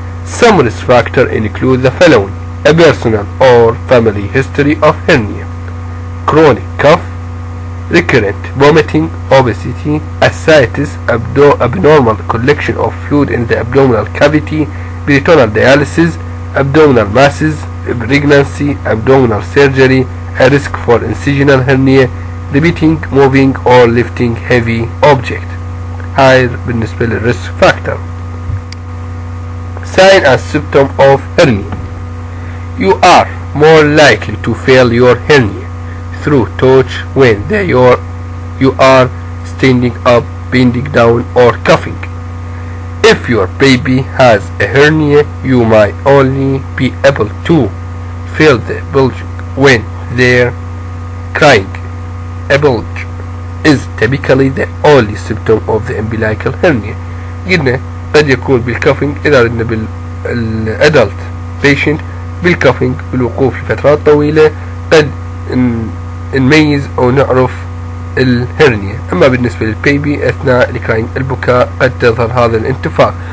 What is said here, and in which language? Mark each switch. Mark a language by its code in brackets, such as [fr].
[en] Some risk factors include the following: a personal or family history of hernia, chronic cough, recurrent vomiting, obesity, ascites, abnormal collection of fluid in the abdominal cavity, peritoneal dialysis, abdominal masses, pregnancy, abdominal surgery, a risk for incisional hernia, repeating moving or lifting heavy object. [ar] هاي بالنسبة للريسك فاكتور. [en] Sign and symptom of hernia: you are more likely to feel your hernia through touch when you are standing up, bending down, or coughing. If your baby has a hernia, you might only be able to feel the bulging when they're crying. A bulge is typically the only symptom of the umbilical hernia. [ar] قلنا قد يكون بالكافينج إذا أردنا بالأدلت patient بالكافينج بالوقوف لفترات طويلة قد نميز أو نعرف الهرنيا. أما بالنسبة للبيبي أثناء الكراينج البكاء قد تظهر هذا الانتفاخ.